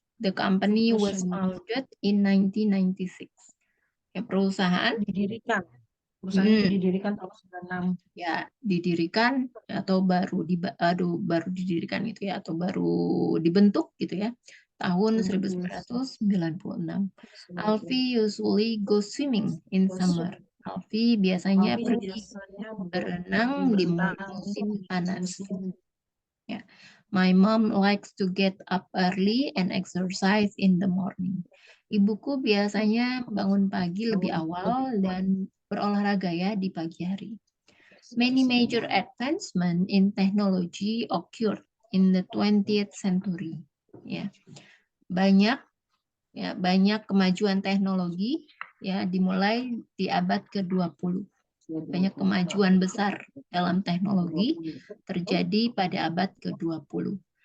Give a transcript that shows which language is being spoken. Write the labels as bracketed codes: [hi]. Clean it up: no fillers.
[en] The company was founded in 1996. [id] Ya, perusahaan Didirikan. Perusahaan itu didirikan tahun 96. ya didirikan atau baru didirikan gitu ya, atau baru dibentuk gitu ya tahun 1996. [en] Alfie usually go swimming in summer. [id] Alfie biasanya pergi berenang di musim panas. Ya. [en] My mom likes to get up early and exercise in the morning. [id] Ibuku biasanya bangun pagi lebih awal dan berolahraga ya di pagi hari. [en] Many major advancements in technology occurred in the 20th century. [id] Ya. Banyak kemajuan teknologi ya dimulai di abad ke-20. Banyak kemajuan besar dalam teknologi terjadi pada abad ke-20.